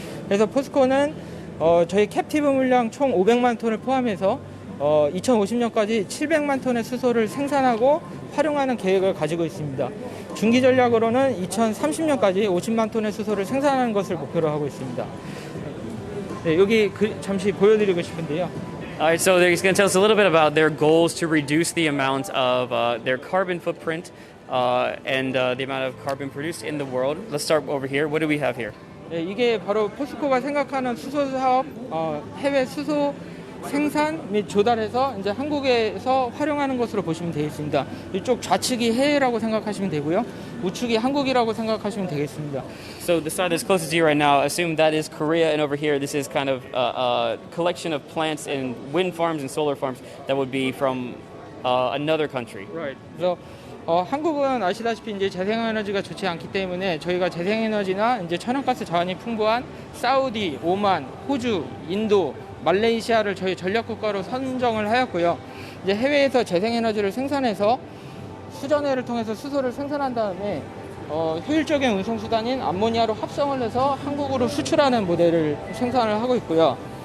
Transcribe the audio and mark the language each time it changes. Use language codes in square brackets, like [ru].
[ko] 그래서 포스코는 저희 캡티브 물량 총 500만 톤을 포함해서 2050년까지 700만 톤의 수소를 생산하고 활용하는 계획을 가지고 있습니다. 중기 전략으로는 2030년까지 50만 톤의 수소를 생산하는 것을 목표로 하고 있습니다. 네, 여기 잠시 보여드리고 싶은데요. [en] All right, so they're going to tell us a little bit about their goals to reduce the amount of their carbon footprint and the amount of carbon produced in the world. Let's start over here. What do we have here? [ko] 네, 이게 바로 포스코가 생각하는 수소 사업, 해외 수소 생산 및 조달해서 이제 한국에서 활용하는 것으로 보시면 되겠습니다. 이쪽 좌측이 해외라고 생각하시면 되고요. 우측이 한국이라고 생각하시면 되겠습니다. [en] So the side that's closest to you right now, assume that is Korea, and over here this is kind of a collection of plants and wind farms and solar farms that would be from another country. Right. [ko] 그래서 한국은 아시다시피 이제 재생에너지가 좋지 않기 때문에 저희가 재생에너지나 이제 천연가스 자원이 풍부한 사우디, 오만, 호주, 인도, 말레이시아를 저희 전략국가로 선정을 하였고요. 이제 해외에서 재생에너지를 생산해서 수전회를 통해서 수소를 생산한 다음에 효율적인 운송수단인 암모니아로 합성을 해서 한국으로 수출하는 모델을 생산을 하고 있고요.